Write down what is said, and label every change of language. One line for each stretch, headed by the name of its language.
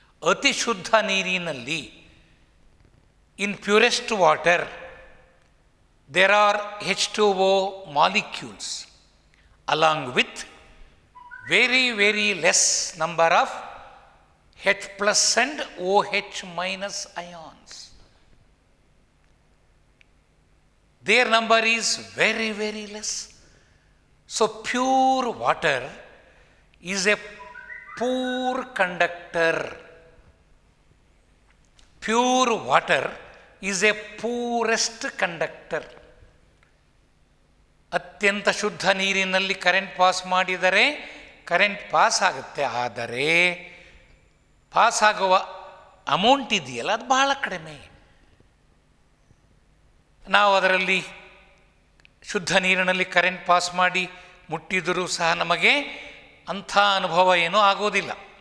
Kannada: ಅತಿ ಶುದ್ಧ ನೀರಿನಲ್ಲಿ,
English: In purest water there are H2O molecules along with very very less number of H+ and OH- ions. Their number is very, very less. So pure water is a poor conductor. Pure water is a poorest conductor.
Kannada: ಅತ್ಯಂತ ಶುದ್ಧ ನೀರಿನಲ್ಲಿ current pass ಮಾಡಿದರೆ current pass ಆಗುತ್ತೆ. ಆದರೆ pass ಆಗುವ amount ಇದೆಯಲ್ಲ, ಅದು ಬಹಳ ಕಡಿಮೆ. ನಾವು ಅದರಲ್ಲಿ ಶುದ್ಧ ನೀರಿನಲ್ಲಿ ಕರೆಂಟ್ ಪಾಸ್ ಮಾಡಿ ಮುಟ್ಟಿದರೂ ಸಹ ನಮಗೆ ಅಂಥ ಅನುಭವ ಏನೂ ಆಗೋದಿಲ್ಲ.